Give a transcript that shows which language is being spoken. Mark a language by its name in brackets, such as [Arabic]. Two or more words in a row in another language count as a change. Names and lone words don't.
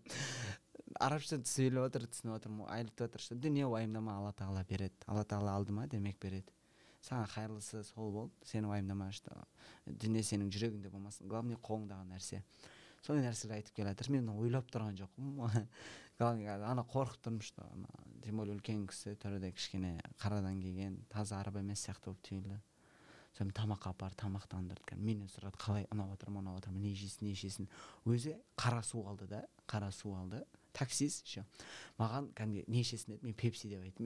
[Kazakh] Арабша сөйлеп отыр, түсініп отырмын. Айтып отыр, что дүние уайымдама, Алла тағала береді. Алла тағала алды ма, демек береді. Саған қайырлысы сол болды. Сені уайымдама, что дүние сенің жүрегіңде болмасын. Главное қолыңдағы нәрсе. Сондай нәрселер айтып келе жатыр. Мен ойлап тұрған жоқпын. Ана қорқып тұрмын, [Russian] что тем более [Kazakh] үлкен кісі, түрі кішкене қарадан келген, таза араб емес сияқты болып түйілді. Сонымен тамаққа апар, тамақтандырды. Менен сұрады, қалай анау отырмын, не жейсің. Өзі қара су алды да, қара су алды. [Russian] Таксист еще. [Kazakh] Маған кәдімгі не ішесің деді, мен пепси деп айттым.